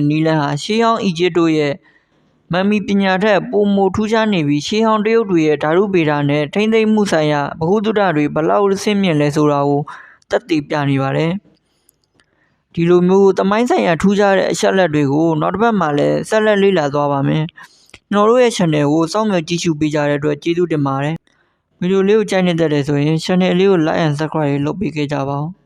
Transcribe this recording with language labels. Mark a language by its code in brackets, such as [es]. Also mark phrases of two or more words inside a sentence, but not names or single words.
[my] နီလန်ဟာရှေးဟောင်းအီဂျစ်တို့ရဲ့မမ်မီပညာထက်ပိုမိုထူးခြားနေပြီးရှေးဟောင်းတရုတ်တွေရဲ့ဓာတုဗေဒနဲ့ထိမ့်သိမ်းမှုဆိုင်ရာဗဟုသုတတွေဘလောက်ဆင့်မြင့်လဲဆိုတာကိုသက်သေပြနေပါတယ်။ဒီလိုမျိုးသမိုင်းဆိုင်ရာထူးခြားတဲ့အချက်လက်တွေကိုနောက်တစ်ပတ်မှလည်းဆက်လက်လေ့လာသွားပါမယ်။ကျွန်တော်တို့ရဲ့ channel ကိုစောင့်မျှော်ကြည့်ရှုပေးကြတဲ့အတွက်ကျေးဇူးတင်ပါတယ်။ဗီဒီယိုလေးကိုကြိုက်နေတတ်တယ်ဆိုရင် channel လေးကို [en] like and subscribe [my] လုပ်ပေးခဲ့ကြပါဦး။